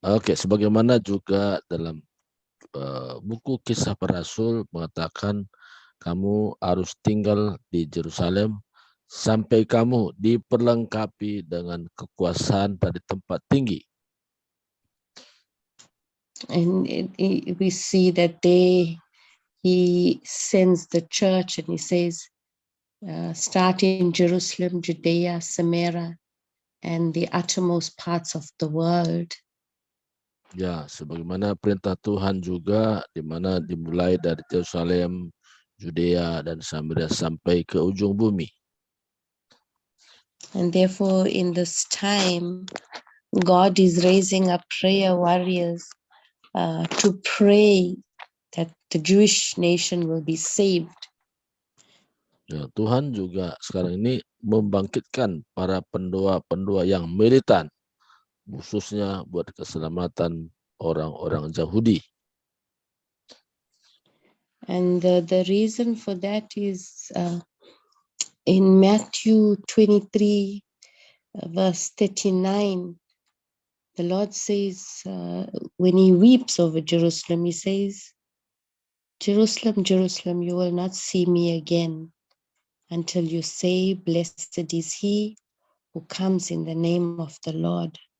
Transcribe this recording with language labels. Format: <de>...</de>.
<id>Sebagaimana juga dalam buku Kisah Para Rasul mengatakan kamu harus tinggal di Yerusalem sampai kamu diperlengkapi dengan kekuasaan dari tempat tinggi.</id> <en>And we see that he sends the church and he says, start in Jerusalem, Judea, Samaria, and the uttermost parts of the world.</en> <id>Ya, sebagaimana perintah Tuhan juga, di mana dimulai dari Yerusalem, Judea, dan Samaria sampai ke ujung bumi.</id> <en>And therefore, in this time, God is raising up prayer warriors to pray that the Jewish nation will be saved.</en> <id>Ya, Tuhan juga sekarang ini membangkitkan para pendoa-pendoa yang militan, khususnya buat keselamatan orang-orang Yahudi.</id> <en>And the reason for that is in Matthew 23, verse 39, the Lord says, when he weeps over Jerusalem, he says, Jerusalem, Jerusalem, you will not see me again until you say, blessed is he who comes in the name of the Lord.</en>